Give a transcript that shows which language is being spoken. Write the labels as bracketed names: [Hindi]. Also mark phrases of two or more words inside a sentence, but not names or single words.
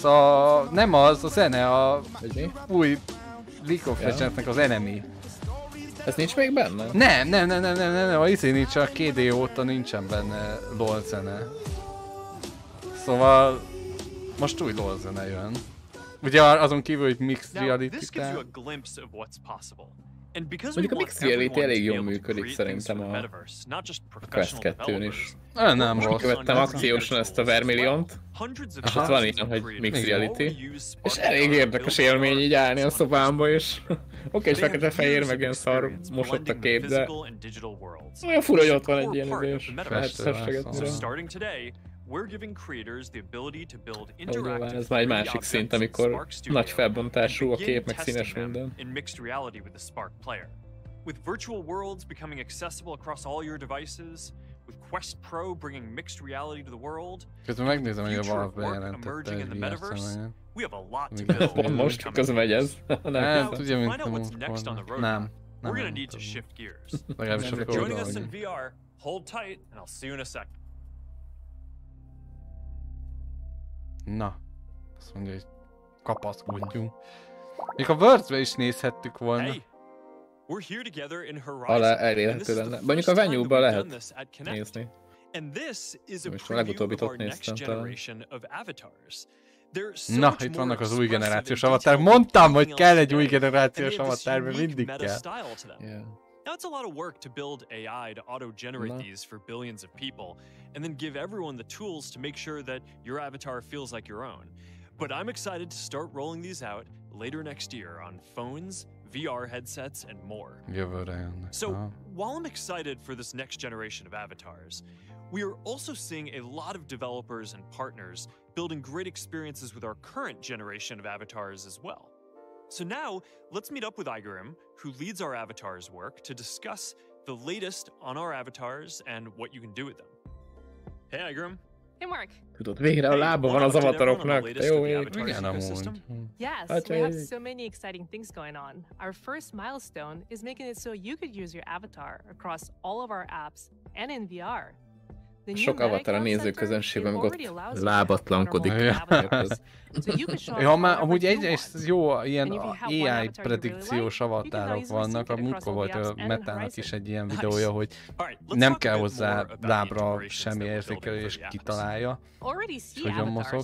[Hungarian] Nem az, a zene, a új League of Legends-nek az enemy. Ez nincs még benne? Nem, a nincs, a 2D óta nincsen benne LOL zene. Szóval most új LOL zene jön. Ugye azon kívül, hogy [English] mixed reality- [Hungarian] tel. Mondjuk a [English] mixed reality [Hungarian] elég jól működik szerintem a Quest 2-n is. Nem rossz. Követtem akciósan ezt a Vermiliont, és ott van ilyen, hogy [English] mixed reality. [Hungarian] És elég érdekes élmény így állni a szobámba, és oké, és fekete-fehér, meg ilyen szar mosott a kép, de olyan fura, hogy ott van egy ilyen idős. Lehet festegetni. Ez már egy másik szint, amikor nagy felbontású a kép, meg színes minden. [English] With virtual worlds becoming accessible across all your devices, with Quest Pro bringing mixed reality to the world, [Hungarian] megnézem, hogy a Valve bejelentette egy VR-szemelyen. [English] We have a lot to build. [Hungarian] Pont most közben megy ez. Nem, tudja, mint a Múltkor. Nem. [English] We're gonna need to shift gears. If you're joining us in VR, hold tight, and I'll see you in a sec. [Hungarian] Na, azt mondja, hogy kapaszkodjunk. Még a Words-be is nézhettük volna. Alá elérhető lenne. Mondjuk a Venue-ba lehet nézni. Most a legutóbbit ott néztem talán. Na, itt vannak az új generációs avatar. Mondtam, hogy kell egy új generációs avatar, mert mindig kell. [English] Now, it's a lot of work to build AI to auto-generate these for billions of people, and then give everyone the tools to make sure that your avatar feels like your own. But I'm excited to start rolling these out later next year on phones, VR headsets, and more. So, while I'm excited for this next generation of avatars, we are also seeing a lot of developers and partners building great experiences with our current generation of avatars as well. So now, let's meet up with Igrim, who leads our avatars work, to discuss the latest on our avatars and what you can do with them. Hey, Igrim. Hey, Mark. [Hungarian] Tudod, végre a lába van az avataroknak, te jó ég. Igen, amúgy. [English] Yes, we have so many exciting things going on. Our first milestone is making it so you could use your avatar across all of our apps and in VR. [Hungarian] Sok avatar a nézőközönségben, meg ott lábatlankodik. Ja, már amúgy egyrészt jó, ilyen AI predikciós avatárok vannak, a múltkor volt a Metának is egy ilyen videója, hogy nem kell hozzá lábra semmi érzékelés, kitalálja, hogy hogyan mozog.